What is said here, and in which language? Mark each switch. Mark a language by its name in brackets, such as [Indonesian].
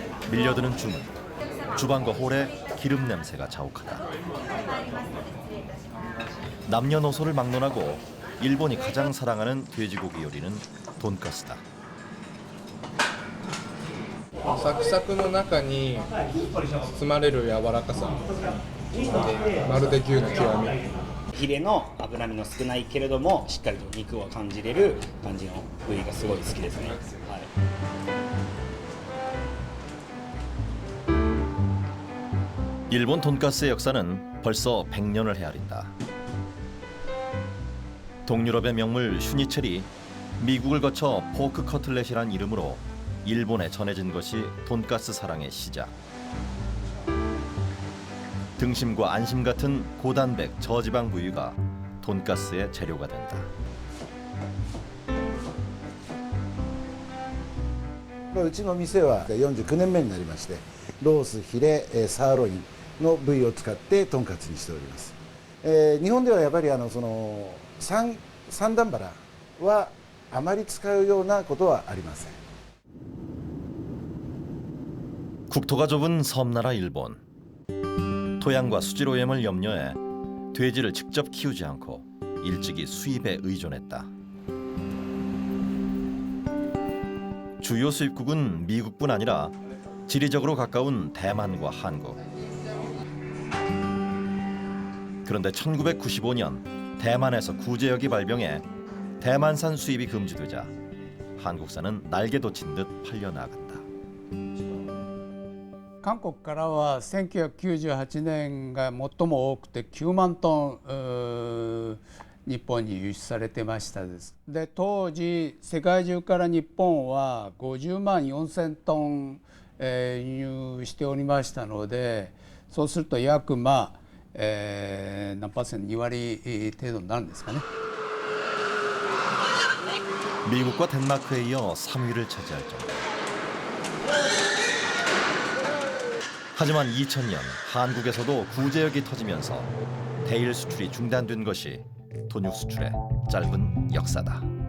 [Korean] 밀려드는 주문, 주방과 홀에 기름 냄새가 자욱하다. 남녀노소를 막론하고 일본이 가장 사랑하는 돼지고기 요리는 돈가스다. [Japanese] サクサクの中に包まれる柔らかさでまるで牛の極み。ヒレの脂身の少ないけれどもしっかりと肉を感じれる感じの部位がすごい好きですね。はい。 [Korean] 일본 돈가스의 역사는 벌써 100년을 헤아린다. 동유럽의 명물 슈니첼이 미국을 거쳐 포크 커틀렛이란 이름으로 일본에 전해진 것이 돈가스 사랑의 시작. 등심과 안심 같은 고단백 저지방 부위가 돈가스의 재료가 된다. [Japanese] うちの店は49年目になりまして、ロース、ヒレ、サーロインの部位を使ってトンカツにしております。日本ではやっぱり三段バラはあまり使うようなことはありません。 [Korean] 국토가 좁은 섬나라 일본. 토양과 수질 오염을 염려해 돼지를 직접 키우지 않고 일찍이 수입에 의존했다. 주요 수입국은 미국뿐 아니라 지리적으로 가까운 대만과 한국. 그런데 1995년 대만에서 구제역이 발병해 대만산 수입이 금지되자 한국산은 날개 돋친 듯 팔려나갔다. [Japanese] 韓国からは1998年が最も多くて9万トン日本に輸出されてましたです。で当時世界中から日本は50万4000トン輸入しておりましたので、そうすると約何%2割程度になるんですかね。 [Korean] 미국과 덴마크에 이어 3위를 차지할 정도. 하지만 2000년 한국에서도 구제역이 터지면서 대일 수출이 중단된 것이 돈육 수출의 짧은 역사다.